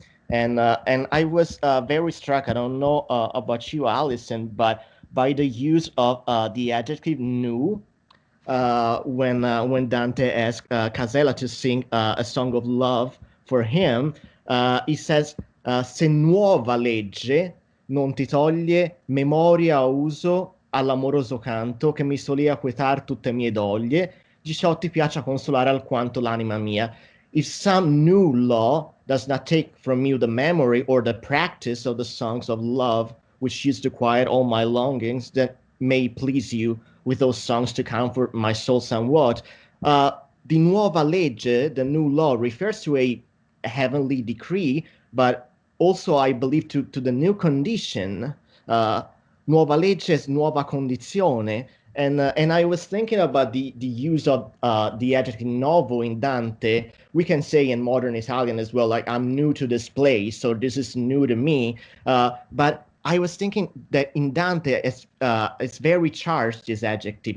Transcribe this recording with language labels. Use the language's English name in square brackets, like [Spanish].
[English] And I was very struck. I don't know about you, Alison, but by the use of the adjective "new" when Dante asked Casella to sing a song of love for him. He says, [Italian] se nuova legge non ti toglie memoria o uso all'amoroso canto che mi solea quietar tutte mie doglie, di ciò ti piaccia consolare alquanto l'anima mia. [English] If some new law does not take from you the memory or the practice of the songs of love which used to quiet all my longings, then may please you with those songs to comfort my soul somewhat. The nuova legge, the new law, refers to a heavenly decree, but also I believe to the new condition. [Italian] Nuova legge is nuova condizione. [English] And I was thinking about the use of the adjective novo in Dante. We can say in modern Italian as well, like I'm new to this place, so this is new to me. But I was thinking that in Dante, it's very charged, this adjective.